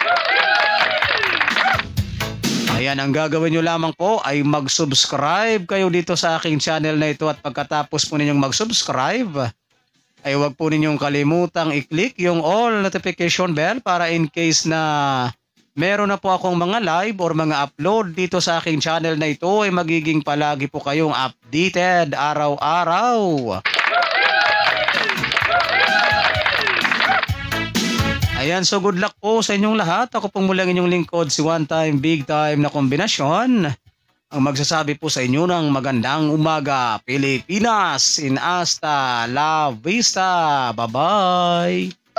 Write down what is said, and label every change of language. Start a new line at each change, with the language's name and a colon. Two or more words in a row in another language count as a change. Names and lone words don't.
Filipino: Ayan, ang gagawin nyo lamang po ay mag-subscribe kayo dito sa aking channel na ito, at pagkatapos po ninyong mag-subscribe ay huwag po ninyong kalimutang i-click yung
English: all notification bell
Filipino: para
English: in case
Filipino: na meron na po akong mga
English: live or
Filipino: mga upload dito sa aking channel na ito ay magiging palagi po kayong updated araw-araw. Ayan, so
English: good luck
Filipino: po sa inyong lahat. Ako pong mulang inyong lingkod, si One Time Big Time na kombinasyon. Ang magsasabi po sa inyo ng magandang umaga, Pilipinas,
Spanish: in hasta la vista. Bye-bye!